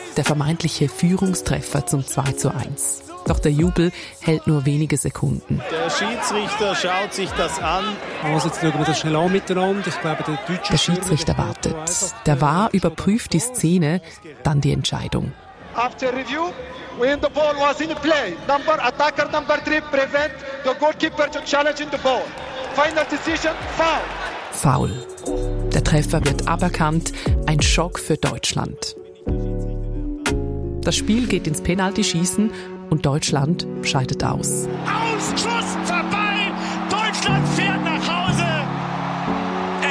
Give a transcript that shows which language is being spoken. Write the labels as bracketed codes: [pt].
[de] Der vermeintliche Führungstreffer zum 2:1. Doch der Jubel hält nur wenige Sekunden. Der Schiedsrichter schaut sich das an. Jetzt schauen wir das schnell an miteinander. Ich glaube, der deutsche Schiedsrichter wartet. Der VAR überprüft die Szene, dann die Entscheidung. [en] after review, when the ball was in play. Number attacker number 3 prevent the goalkeeper to challenge the ball. Final decision, foul. Foul. [de] Der Treffer wird aberkannt. Ein Schock für Deutschland. Das Spiel geht ins Penaltyschießen und Deutschland scheidet aus. Aus, Schuss, vorbei! Deutschland fährt nach Hause!